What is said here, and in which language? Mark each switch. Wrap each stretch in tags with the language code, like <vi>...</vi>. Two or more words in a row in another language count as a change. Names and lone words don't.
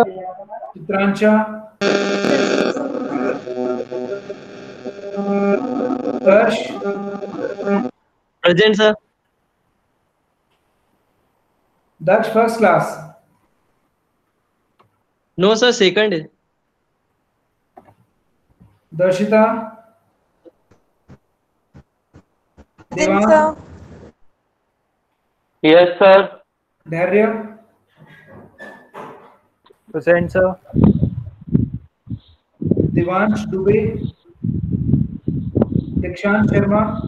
<en>Chitransha. Harsh. Present, sir. Daksh first class. No, sir. Second. Darshita. Devang. Yes, sir. Dhairya. Present, sir. Devansh Dubey. Dikshant Sharma.</en>